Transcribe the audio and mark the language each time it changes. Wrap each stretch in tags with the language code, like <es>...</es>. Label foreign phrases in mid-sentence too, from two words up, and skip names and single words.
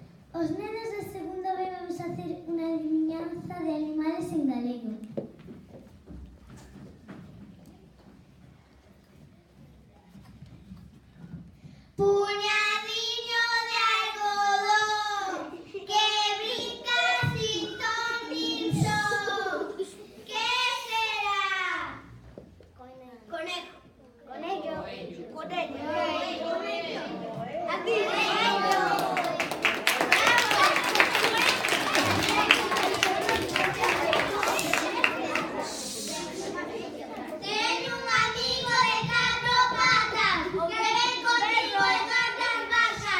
<gl>Os nenos de segundo B</gl> <es>vamos a hacer</es> <gl>unha adivinanza de animales en galego. Puñadiño de algodón que brinca sin ton nin son.</gl> <es>¿Qué será? Conejo. Conejo. Aquí. Tengo un amigo de cuatro patas que ven contigo de cuatro vacas.</es>